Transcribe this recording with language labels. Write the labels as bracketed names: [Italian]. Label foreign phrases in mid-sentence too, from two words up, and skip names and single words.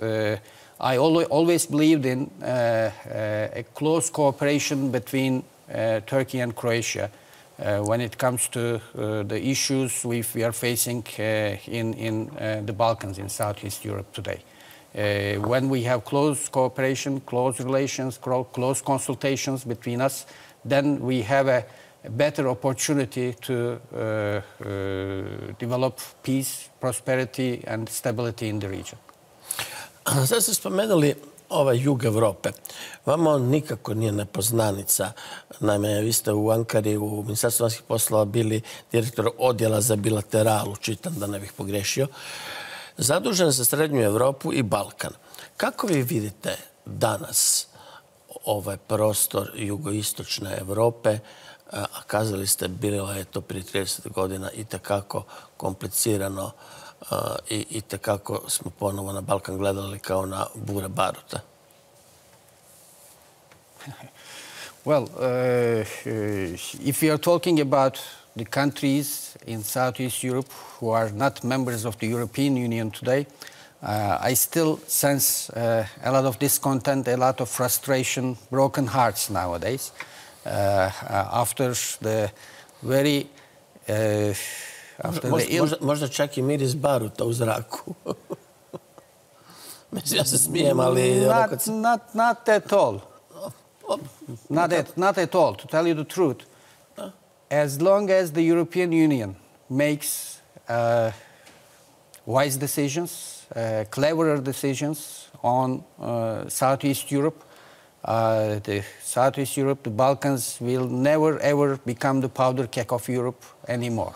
[English] But I always believed in a close cooperation between Turkey and Croatia when it comes to the issues we are facing in the Balkans, in Southeast Europe today. When we have close cooperation, close relations, close consultations between us, then we have a better opportunity to develop peace, prosperity and stability in the region. [Bosnian] Sad ste spomenuli ovaj jug Evrope. Vama on nikako nije nepoznanica. Naime, vi ste u Ankari, u Ministarstvu vanjskih poslova bili direktor Odjela za bilateralu, čitam da ne bih pogrešio, zadužen za Srednju Europu i Balkan. Kako vi vidite danas ovaj prostor jugoistočne Evrope? A kazali ste, bilo je to prije 30 godina itekako komplicirano i itekako smo ponovo na Balkan gledali kao na bure baruta. [English] Well, if we are talking about the countries in Southeast Europe who are not members of the European Union today, I still sense a lot of discontent, a lot of frustration, broken hearts nowadays. After the very... [Bosnian] Možda čak i miris baruta u zraku. Mislim, ja se smijem, ali... [English] Not at all. Not at all, to tell you the truth. As long as the European Union makes wise decisions, cleverer decisions on Southeast Europe, the Southeast Europe, the Balkans will never ever become the powder keg of Europe anymore.